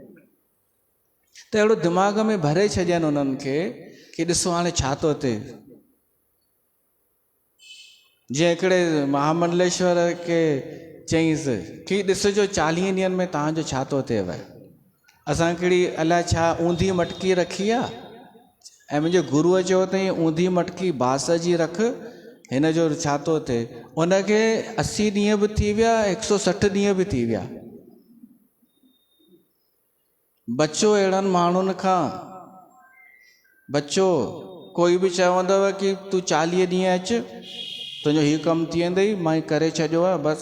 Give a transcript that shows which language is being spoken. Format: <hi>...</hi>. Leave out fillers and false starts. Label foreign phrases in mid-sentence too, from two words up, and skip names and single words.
<sd>त अहिड़ो दिमाग़ में भरे छॾियनि उन्हनि खे कि ॾिसो हाणे छा थो थिए। जीअं हिकिड़े महामंडलेश्वर खे चईंसि कि ॾिसजो 40 ॾींहंनि में तव्हांजो छा थो थिएव। असां हिकिड़ी अलाए छा ऊंधी मटकी रखी आहे, ऐं मुंहिंजे गुरूअ चयो अथई ऊंधी मटकी बांस जी रख, हिन जो छा थो थिए। उनखे 80 ॾींहं बि थी विया, 160 ॾींहं बि थी विया। बचो अहिड़नि माण्हुनि खां, बचो। कोई बि चवंदव कि तूं 40 ॾींहं अचु, तुंहिंजो हीउ कमु थी वेंदई, मां ई करे छॾियो आहे बसि।</sd>